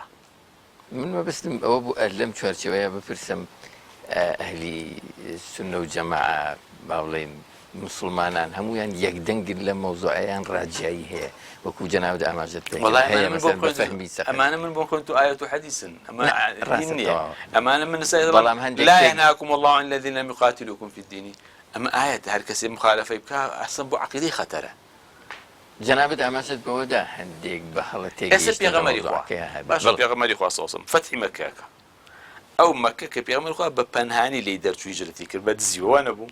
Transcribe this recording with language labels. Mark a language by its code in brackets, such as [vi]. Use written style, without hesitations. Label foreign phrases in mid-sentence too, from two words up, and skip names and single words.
[ckb] من مەبەستم ئەوە بوو لەم چوارچەوەیە بپرسم ئەهلی سونە و جەماعە با بڵێن مسلمانان هەمویان یەکدەنگن لە مەوزوعیان ڕاجایی هەیە وەکو جەنابەت ئاماژەت پێ ئەمانە من بۆ خۆن تو ئاەت و حەدیثن ئەمانە من بەڵام هەندێک [ar] لا ينهاكم الله عن الذين لم يقاتلوكم في الدين [ckb] ئەمە ئاەت هەر کەسێ مخالفەی بکە ئەسەن بۆ عەقیدەی خەتەرە جەنابەت ئاماژەت بەوەدا هەندێک بە هەڵەتێک ئێستا پێغەمبەری خوا باشە پێغەمبەری خوا سەڵسەم فەتحی مەککەکە ئەو مەککە کە پێغەمبەری خوا بە پەنهانی لێی دەرچووی ژرەتی کرد بە دزیوە نەبوو